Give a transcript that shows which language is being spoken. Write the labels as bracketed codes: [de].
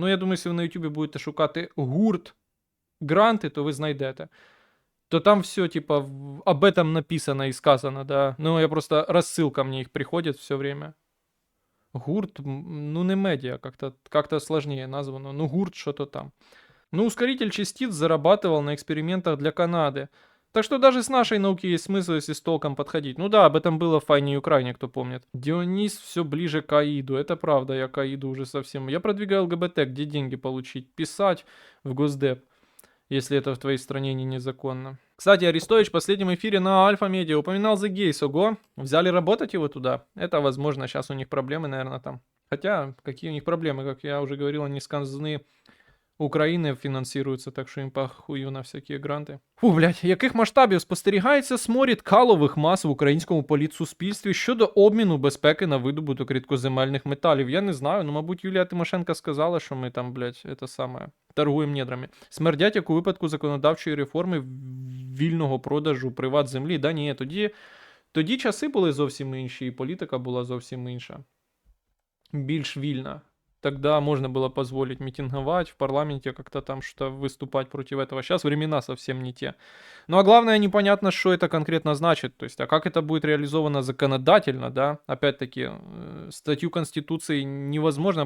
[uk] Ну, я думаю, якщо ви на Ютубі будете шукати гурт гранти, то ви знайдете. [ru] То там все, типа, об этом написано и сказано, да. Ну, я просто, рассылка мне их приходит все время. Гурт, ну, не медиа, как-то сложнее названо. Ну, гурт, что-то там. Ну, ускоритель частиц зарабатывал на экспериментах для Канады. Так что даже с нашей науки есть смысл, если с толком подходить. Ну да, об этом было в Файне и Украине, кто помнит. Дионис все ближе к Аиду. Это правда, я к Аиду уже совсем. Я продвигаю ЛГБТ, где деньги получить? Писать в Госдеп, если это в твоей стране не незаконно. Кстати, Арестович в последнем эфире на Альфа Медиа упоминал The Gays. Ого, взяли работать его туда? Это возможно, сейчас у них проблемы, наверное, там. Хотя, какие у них проблемы, как я уже говорил, они с казны [uk] України фінансуються, так що їм похую на всякі гранти. Фу, блядь, яких масштабів спостерігається сморід калових мас в українському політсуспільстві щодо обміну безпеки на видобуток рідкоземельних металів? Я не знаю, ну, мабуть, Юлія Тимошенко сказала, що ми там, блядь, це саме, торгуємо недрами. Смердять, як у випадку законодавчої реформи вільного продажу приват землі. Да ні, тоді часи були зовсім інші, і політика була зовсім інша. Більш вільна. [ru] Тогда можно было позволить митинговать в парламенте, как-то там что-то выступать против этого. Сейчас времена совсем не те. Ну а главное, непонятно, что это конкретно значит. То есть, а как это будет реализовано законодательно, да? Опять-таки, статью Конституции невозможно.